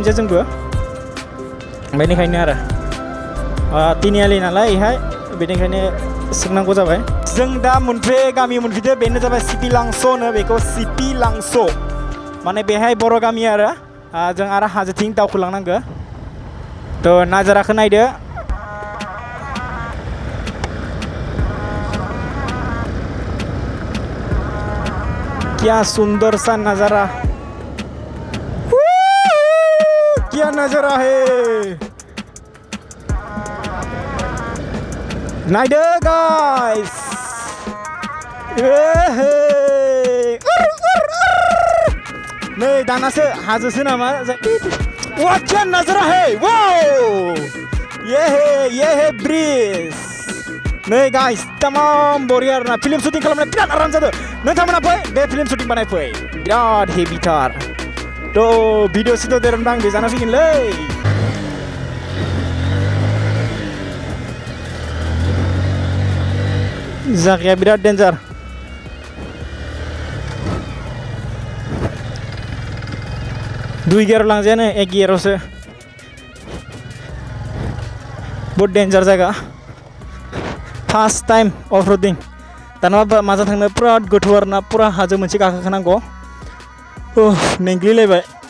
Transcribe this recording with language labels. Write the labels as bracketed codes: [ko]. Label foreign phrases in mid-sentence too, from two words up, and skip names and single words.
[brx] जे जोंबो बेनिखायनो आरो तिनिआलि नालाय इहाय बेनिखायनो सोंनांगौ जाबाय जों दा गामि मोनफैदो बेनो जाबाय सिपि लांस' होनो बेखौ सिपि लांस' माने बेहाय बर' गामि आरो जों आरो हाजोथिं दावखोलांनांगौ थ' नाजाराखौ नायदो [hi] क्या सुंदर सा नजारा क्या नजारा है [brx] नायदो गाइस नै दानासो हाजोसो नामा [hi] वाह क्या नजारा है [brx] वाओ [hi] ये है ब्रिज [brx] नै गाइस तमाम बरिया आरोना फिल्म शुटिं खालामनाय बिराद आराम जादों नोंथांमोना फै बे फिल्म शुटिं बानायफै बिराद हेभिथार थ' भिडिअ सिडिअ देरमदां बे जाना फैगोनलै जायगाया बिराद डेन्जार दुइ गियाराव लांजायानो एक गियारावसो बहुत डेन्जार जायगा [en] first time of riding [brx] दाना माजा थांनो पुरा गोथौ आरोना पुरा हाजो मोनसे गाखोखानांगौ मेंग्लिलायबाय